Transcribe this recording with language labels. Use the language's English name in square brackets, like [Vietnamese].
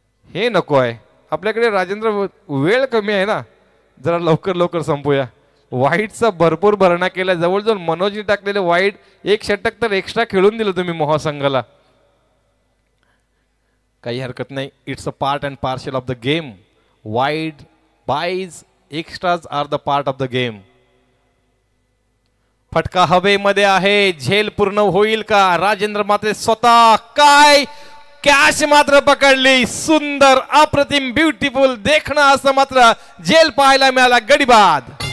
[Marathi] हे नको आहे आपल्याकडे राजेंद्र, वेळ कमी आहे ना, जरा लवकर संपूया. वाईटचा भरपूर भरणा केला. जवळजवळ मनोजने टाकलेले वाईट 1 षटक तर एक्स्ट्रा खेळून दिलं तुम्ही महासंघाला. काही हरकत नाही. [English] It's a part and parcel of the game. Wide, byes, extras are the part of the game. [Marathi] फटका हवेमध्ये आहे. झेल पूर्ण होईल का? राजेंद्र म्हात्रे स्वतः काय कॅच मात्र पकडली. सुंदर, अप्रतिम, ब्युटिफुल देखणं असं मात्र झेल पाहायला मिळाला. गडीबाद.